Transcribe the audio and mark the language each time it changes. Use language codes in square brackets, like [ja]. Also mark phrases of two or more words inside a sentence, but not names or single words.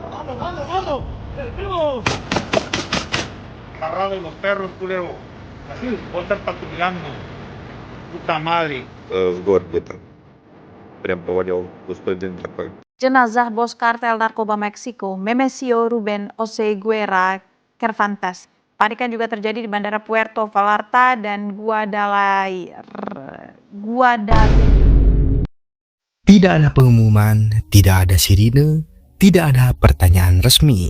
[es] vamos. ¡Vamos! Agarrado los perros, culero. Así, vos estás patrullando. Puta madre. [ru] В год где-то. Прям повалил господин такой. [id] Jenazah bos kartel narkoba Meksiko, Memesio Ruben Oseguera Cervantes. Panikan juga terjadi di Bandara Puerto Vallarta dan Guadalajara. Tidak ada pengumuman, tidak ada sirine, tidak ada pertanyaan resmi.